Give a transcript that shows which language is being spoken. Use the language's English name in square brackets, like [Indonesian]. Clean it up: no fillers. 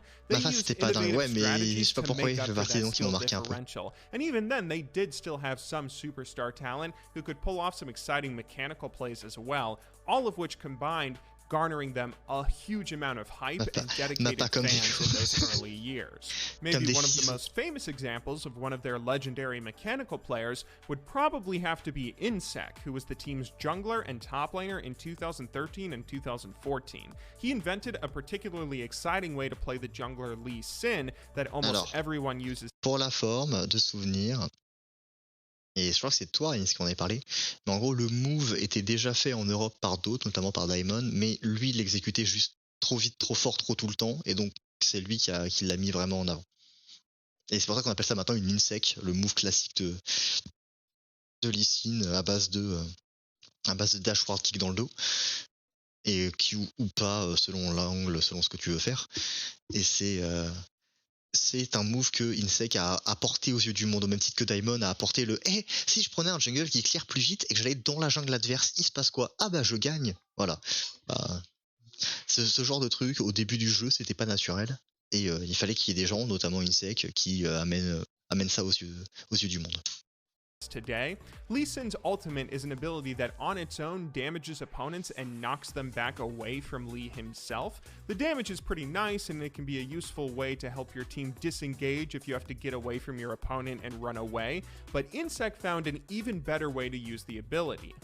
[French] Mafa, c'était pas dingue, ouais, mais je sais pas pourquoi il fait partie des noms qui m'ont marqué un peu. [English] And even then, they did still have some superstar talent who could pull off some exciting mechanical plays as well, all of which combined garnering them a huge amount of hype and dedicated fans in those early years. Maybe one of the most famous examples of one of their legendary mechanical players would probably have to be Insec, who was the team's jungler and top laner in 2013 and 2014. He invented a particularly exciting way to play the jungler Lee Sin that almost everyone uses. [French] Pour la forme de souvenir, et je crois que c'est toi, Ins, qui en avait parlé. Mais en gros, le move était déjà fait en Europe par d'autres, notamment par Diamond, mais lui, il l'exécutait juste trop vite, trop fort, trop tout le temps, et donc c'est lui qui l'a mis vraiment en avant. Et c'est pour ça qu'on appelle ça maintenant une Insec, le move classique de Lee Sin à base de dash ward kick dans le dos, et Q ou pas, selon l'angle, selon ce que tu veux faire. Et c'est un move que Insec a apporté aux yeux du monde, au même titre que Diamond a apporté le « si je prenais un jungle qui clear plus vite et que j'allais dans la jungle adverse, il se passe quoi? Ah bah je gagne !» Voilà. Ce genre de truc, au début du jeu, c'était pas naturel. Et il fallait qu'il y ait des gens, notamment Insec, qui amènent ça aux yeux du monde. [English] Today, Lee Sin's ultimate is an ability that on its own damages opponents and knocks them back away from Lee himself. The damage is pretty nice and it can be a useful way to help your team disengage if you have to get away from your opponent and run away, but Insec found an even better way to use the ability.